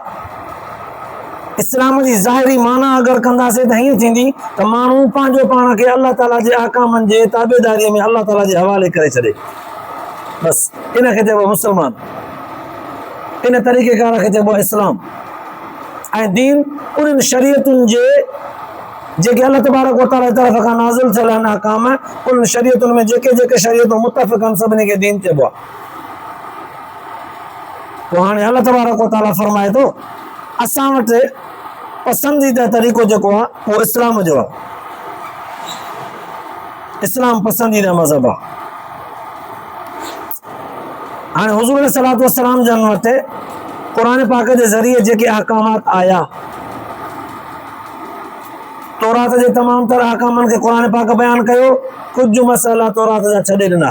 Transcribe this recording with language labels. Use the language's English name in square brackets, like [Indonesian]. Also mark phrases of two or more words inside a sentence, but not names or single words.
[Sindhi] इस्लाम जी ज़ाहिरी माना अगरि कंदासीं त हीअं थींदी त माण्हू पंहिंजो पाण खे अल्लाह ताला जे अहकामनि जे ताबेदारीअ में अल्लाह ताला जे हवाले करे छॾे, बसि इनखे चइबो मुस्लमान। इन तरीक़ेकार खे चइबो आहे इस्लाम। ऐं दीन उन्हनि शरीयतुनि जे जेके [Arabic] الله تبارك وتعالى [Sindhi] जी तरफ़ खां नाज़िल थियल आहिनि अहकाम, उन्हनि शरीयतुनि में जेके जेके शरीयतूं मुतफ़िक़ आहिनि सभिनी खे दीन चइबो आहे। पोइ हाणे [Arabic] الله تبارك وتعالى [Sindhi] फरमाए थो असां वटि पसंदीदा तरीक़ो जेको आहे उहो इस्लाम जो आहे। इस्लाम पसंदीदा मज़हब आहे। हाणे हुज़ूर [Arabic] صلى الله عليه وسلم [Sindhi] जन वटि क़ुरान पाक जे ज़रिए जेके अहकामात आया, तौरात जे तमामु तर अहकामनि खे क़ुरान पाक बयानु कयो, कुझु मसइला तौरात जा छॾे ॾिना।